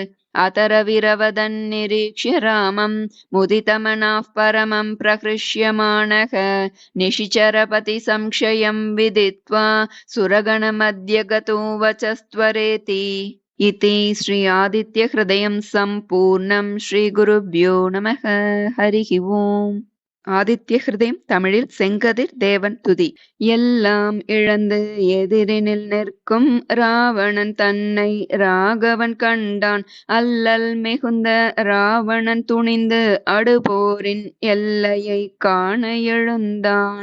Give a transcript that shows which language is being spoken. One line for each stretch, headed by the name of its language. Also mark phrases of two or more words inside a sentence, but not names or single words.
Sanskrit: अतरविरवदन्निरीक्ष्य रामं मुदितमनाः परमं प्रहृष्यमाणः निशिचरपति संशयं विदित्वा सुरगणमध्य गतो वचस्त्वरेति इति श्री आदित्य हृदयं सम्पूर्णं श्री गुरुभ्यो नमः हरिः ओम्
Tamil: ஆதித்ய ஹிருதயம் தமிழில் செங்கதிர் தேவன் துதி. எல்லாம் இழந்து எதிரினில் நிற்கும் ராவணன் தன்னை ராகவன் கண்டான். அல்லல் மிகுந்த ராவணன் துணிந்து அடுபோரின் எல்லையை காண எழுந்தான்.